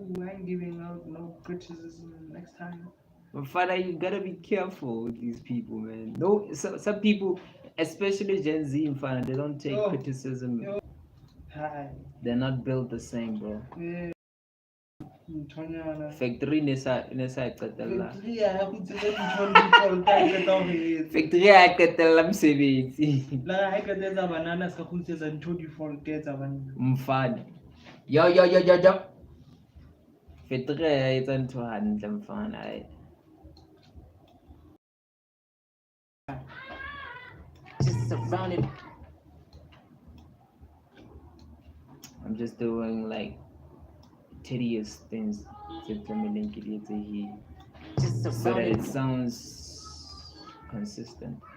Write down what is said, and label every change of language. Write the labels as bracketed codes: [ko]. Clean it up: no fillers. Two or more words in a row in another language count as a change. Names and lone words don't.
[en] I ain't giving out no criticism next time. But father, you gotta be careful with these people, man. No, some people, especially Gen Z and father, they don't take criticism. Hi. They're not built the same, bro. Yeah. [st] Factory nesa qetella. Factory ya qetella mosebetsi. Mfana. Yo. Factory ya etsa ntho hantle mfana. [en] Just surrounded. I'm just doing like tedious things to just so that it sounds consistent.